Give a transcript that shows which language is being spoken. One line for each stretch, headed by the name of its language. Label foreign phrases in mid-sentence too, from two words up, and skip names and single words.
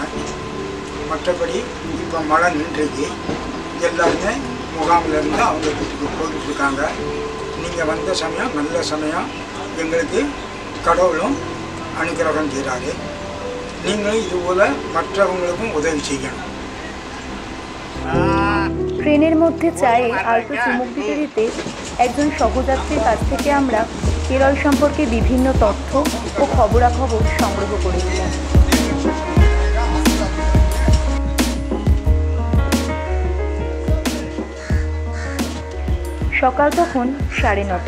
Tamil: மற்றபடி இப்போ மழை நின்றுக்கு, எல்லாருமே முகாமிலேருந்து அவங்க வீட்டுக்கு போய்கிட்ருக்காங்க. நீங்கள் வந்த சமயம் நல்ல சமயம், எங்களுக்கு கடவுளும் அனுகிரகம் செய்கிறாரு. நீங்களும் இதுபோல் மற்றவங்களுக்கும் உதவி செய்யணும்.
Bangla: ট্রেনের মধ্যে চায়ে আলতো চুমুক দিতে দিতে একজন সহযাত্রীর কাছ থেকে আমরা কেরল সম্পর্কে বিভিন্ন তথ্য ও খবরাখবর সংগ্রহ করেছিলাম। সকাল তখন 9:30।